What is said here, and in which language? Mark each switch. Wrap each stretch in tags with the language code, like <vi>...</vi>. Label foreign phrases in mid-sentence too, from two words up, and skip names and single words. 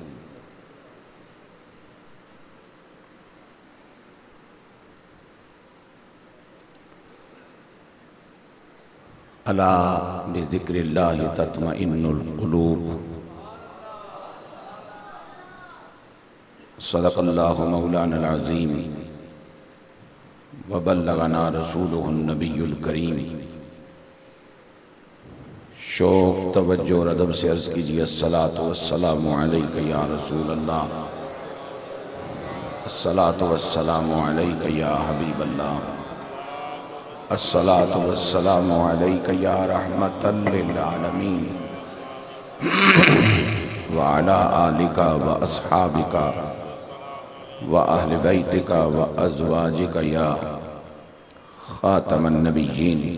<ar>ألا بذكر الله تطمئن القلوب. صدق الله مولانا العظيم وبلغنا رسوله النبي الكريم.</ar> <hi>शौक़ तवज्जो और अदब से अर्ज़ कीजिए</hi> <ar>الصلاة والسلام عليك يا رسول الله الصلاة والسلام عليك يا حبيب الله الصلاة والسلام عليك يا رحمة للعالمين وعلى آلك وأصحابك وأهل بيتك وأزواجك يا خاتم النبيين.</ar>